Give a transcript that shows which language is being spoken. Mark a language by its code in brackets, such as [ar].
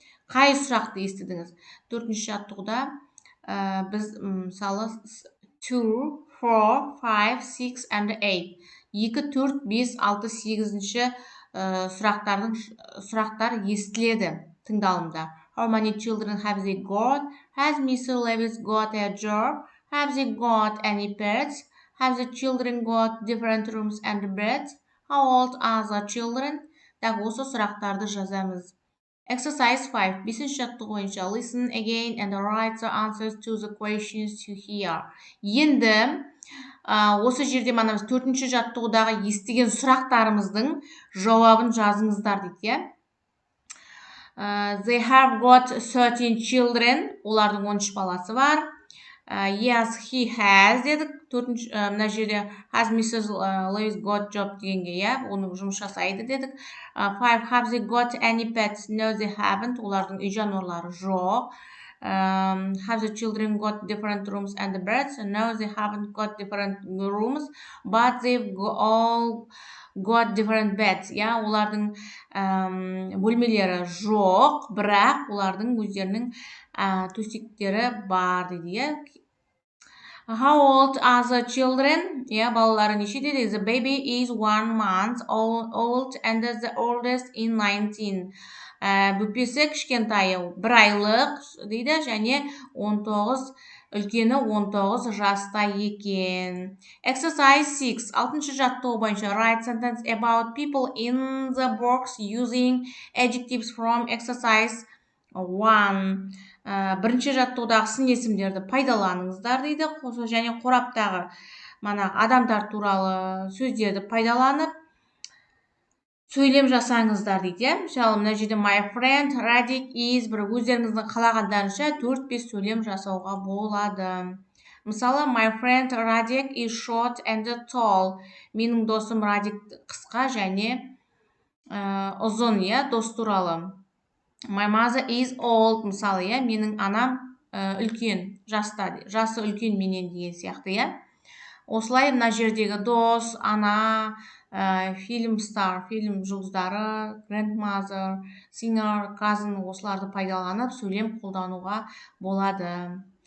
[kk] Қай сұрақты естідіңіз? Төртінші жаттығуда біз мысалы 2, 4, 5, 6 and 8. 2, 4, 5, 6, 8-ші сұрақтар естіледі тыңдалымда. [en] How many children have they got? Has Mr. Lewis got a job? Have they got any pets? Have the children got different rooms and beds? How old are the children? [kk] Так, осы сұрақтарды жазамыз. [en] Exercise 5. [kk] Бесінші жаттығу бойынша [en] listen again and write the answers to the questions you hear. [kk] Енді осы жерде манамыз төртінші жаттығудағы естіген сұрақтарымыздың жауабын жазыңыздар дейді. [en] They have got 13 children. [kk] Олардың 13 баласы бар. [en] Yes, he has дедік. [kk] Мына жерде [en] has Mrs. Lewis got job [kk] дегенге, оны жұмыс жасайды дедік. [en] 5. Have they got any pets? No, they haven't. [kk] Олардың үй жануарлары жоқ. [en] Have the children got different rooms and beds? No, they haven't got different rooms, but they've all got different beds. [kk] Олардың бөлмелері жоқ, бірақ олардың өздерінің төсектері бар дейді. [en] How old are the children? [kk] Балалары неше дейді? [en] The baby is 1 month old and the oldest in 19. [kk] Бүпесі кішкентайы 1 айлық дейді, және 19, үлкені 19 жаста екен. [en] Exercise 6. [kk] 6-шы жаттығу бойынша [en] write sentence about people in the box using adjectives from exercise 1. [kk] Бірінші жаттығудағы сын есімдерді пайдаланыңыздар дейді. Және қораптағы адамдар туралы сөздерді пайдаланып сөйлем жасаңыздар дейді. Мысалы, мына жерде [en] my friend Радик is, [kk] бір өздеріңіздің қалағандарынша 4-5 сөйлем жасауға болады. [en] Мысалы, my friend Радик is short and tall. [kk] Менің досым Радик қысқа және ұзын, дос туралы. [en] My mother is old. [kk] Мысалы, менің анам үлкен, жасы үлкен менен деген сияқты, Осылай мына жердегі дос, ана, фильм star, фильм жұлдыздары, grandmother, singer, cousin осыларды пайдаланып сөйлем қолдануға болады.